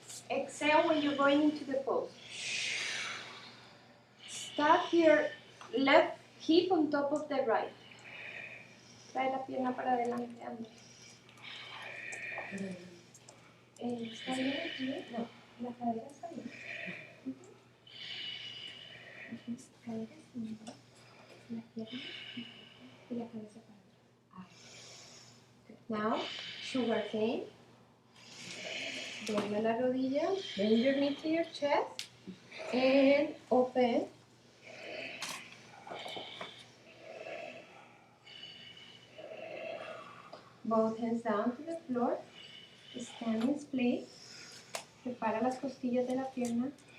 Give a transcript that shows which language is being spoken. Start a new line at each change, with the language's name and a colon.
English: Exhale when you're going into the pose. Stack your left hip on top of the right.
Spanish: Trae la pierna para adelante, Andrés. ¿Está bien aquí? No, la cadera está bien. Cadera está la pierna y la cabeza para atrás.
English: Now, sugar cane.
Spanish: Dobla la rodilla,
English: bend your knee to your chest, and open. Both hands down to the floor. Stand in split.
Spanish: Separa las costillas de la pierna.